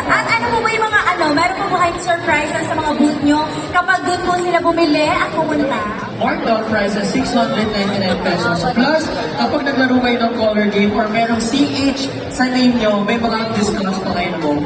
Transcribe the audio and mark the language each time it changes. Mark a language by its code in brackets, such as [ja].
[tl] At ano po ba yung mga meron po ba kayong surprises sa mga booth nyo kapag doon po sila bumili at pumunta? [en] Marked out price is 699 pesos. [tl] Plus, kapag naglaro kayo ng color game or merong CH sa name nyo, may mga discounts pa kayo mo.